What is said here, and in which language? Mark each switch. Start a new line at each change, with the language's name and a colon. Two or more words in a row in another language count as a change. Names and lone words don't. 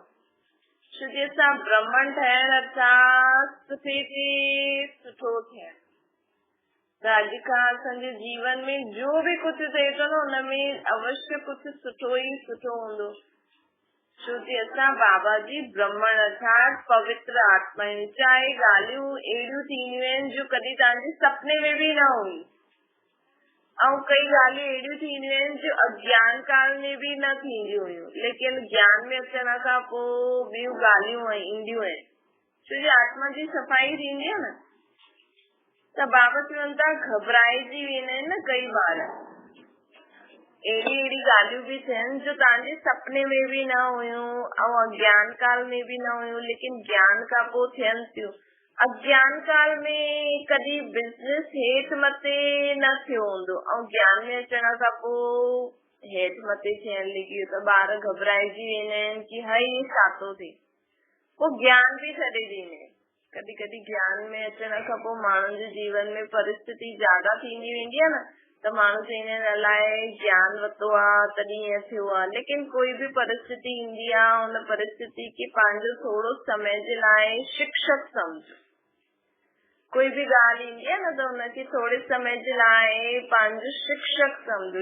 Sindhi: छो जे असां ब्राह्मण ठहिण अर्थात सुठे ते सुठो थियण। त अॼु खां असांजे जीवन में जो भी कुझु थिए थो न हुनमें अवश्य कुझु सुठो ई सुठो हूंदो। छो जे असां बाबा जी ब्राह्मण अर्थात पवित्र आत्मा आहियूं। चाहे ॻाल्हियूं अहिड़ियूं थींदियूं आहिनि जो कॾहिं तव्हांजे सपने में भी न हुई, ऐं कई ॻाल्हियूं अहिड़ियूं थींदियूं आहिनि जो अज्ञान काल में भी न थींदियूं हुयूं, लेकिन ज्ञान में अचण खां पोइ ॿियूं ॻाल्हियूं ईंदियूं आहिनि। छो जे आत्मा जी सफ़ाई थींदी आहे न। त बाबा चवनि था घबराइजी वेंदा आहिनि न कई बार, अहिड़ी ॻाल्हियूं भी थियनि जो तव्हांजे सपने में भी न हुयूं ऐं अज्ञान काल में भी न हुयूं, लेकिन ज्ञान खां पोइ थियनि थियूं। अज्ञान काल में कॾहिं बिज़नेस हेठि मथे न थियो हूंदो ऐं ज्ञान में अचण खां पोइ हेठि मथे थियण लॻी वियो त ॿार घबराइजी वेंदा आहिनि कि हई छा थो थिए। पोइ ज्ञान भी छॾे ॾींदा आहिनि। कॾहिं कॾहिं ज्ञान में अचण खां पोइ माण्हुनि जे जीवन में परिस्थिति ज्यादा थींदी वेंदी आहे न, त माण्हू चवंदा आहिनि अलाए ज्ञान वरितो आहे तॾहिं ईअं थियो आहे। लेकिन कोई बि परिस्थिति ईंदी आहे, उन परिस्थिति खे पंहिंजो थोरो समय जे लाइ शिक्षक सम्झो। कोई भी ॻाल्हि ईंदी आहे न, त हुनखे थोरे समय जे लाइ पंहिंजो शिक्षक सम्झो।